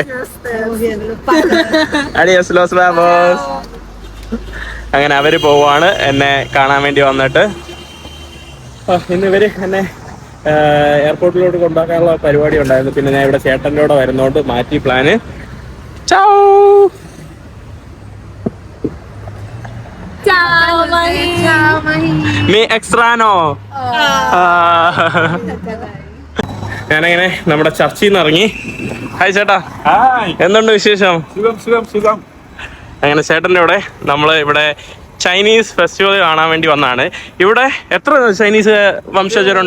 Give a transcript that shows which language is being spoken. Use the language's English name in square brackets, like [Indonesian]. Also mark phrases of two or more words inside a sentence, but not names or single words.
[Spanish] Estamos viendo los pasos. Adios, los vamos. [Malayalam] അങ്ങനെ അവര് പോവാണ് എന്നെ കാണാൻ വേണ്ടി വന്നിട്ട്. ഇന്ന് ഇവര് എന്നെ എയർപോർട്ടിലോട്ട് കൊണ്ടാക്കാനുള്ള പരിപാടി ഉണ്ടായിരുന്നു. പിന്നെ ഞാൻ ഇവിടെ ചേട്ടൻ്റെ കൂടെ വരുന്നോണ്ട് മാറ്റി പ്ലാന്. [Spanish] Ciao. Ciao, Mahi. Chao, Mahi. Me extraño. [Malayalam] ഞാനങ്ങനെ നമ്മുടെ ചർച്ചിൽ നിന്ന് ഇറങ്ങി. ഹായ് ചേട്ടാ, എന്തുണ്ട് വിശേഷം? സുഖം. അങ്ങനെ ചേട്ടൻ്റെ ഇവിടെ നമ്മൾ ഇവിടെ [English] Chinese festival [Malayalam] കാണാൻ വേണ്ടി വന്നതാണ്. ഇവിടെ എത്ര ചൈനീസ് വംശജരുണ്ട്?